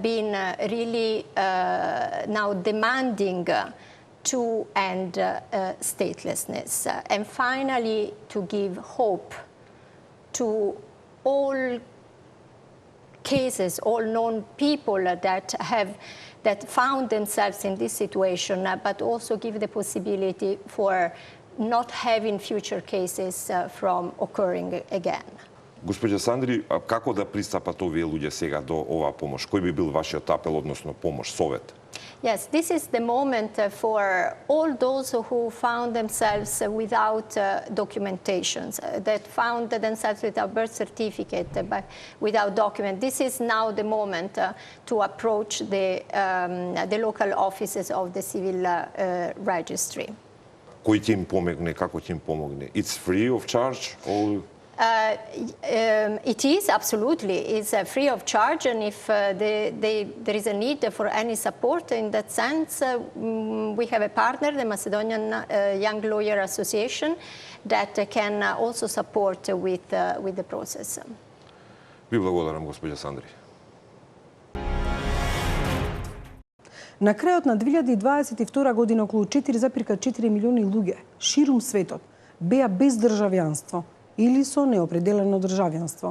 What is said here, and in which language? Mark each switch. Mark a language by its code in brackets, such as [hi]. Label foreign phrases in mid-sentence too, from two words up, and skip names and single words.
[en] been really now demanding to end statelessness and finally to give hope to all cases, all known people that found themselves in this situation, but also give the possibility for not having future cases from occurring again. [mk] Госпоѓа Сандри, како да пристапат овие луѓе сега до оваа помош? Кој би бил вашиот апел, односно помош, совет? [en] Yes, this is the moment for all those who found themselves without documentations, that found themselves without birth certificate, but without document. This is now the moment to approach the local offices of the civil registry. [mk] Кој ќе им помогне, како ќе им помогне? [en] It's free of charge? It is, absolutely. It's free of charge, and if there is a need for any support in that sense, we have a partner, the Macedonian Young Lawyer Association, that can also support with the process. [mk] Ви благодарам, госпоѓа Сандри. На крајот на 2022 година околу 4,4 милиони луѓе ширум светот беа без државјанство или со неопределено државјанство.